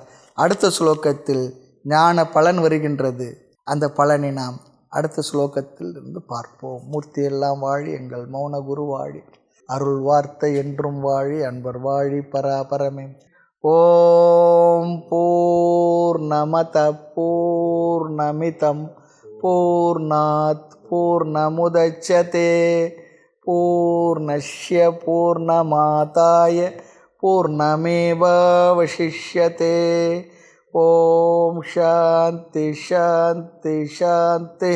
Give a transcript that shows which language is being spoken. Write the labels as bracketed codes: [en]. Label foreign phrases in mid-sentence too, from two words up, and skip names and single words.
[ta] அடுத்த ஸ்லோகத்தில் ஞான பலன் வருகின்றது. அந்த பலனை நாம் அடுத்த ஸ்லோகத்தில் இருந்து பார்ப்போம். மூர்த்தி எல்லாம் வாழி, எங்கள் மௌன குரு வாழி, அருள் வார்த்தை என்றும் வாழி, அன்பர் வாழி பராபரமே. [sa] ॐ पूर्णमद पूर्णमिदम् पूर्णात् पूर्णमुदच्यते पूर्णस्य पूर्णमादाय पूर्णमेवावशिष्यते. ॐ शान्ति शान्ति शान्ति.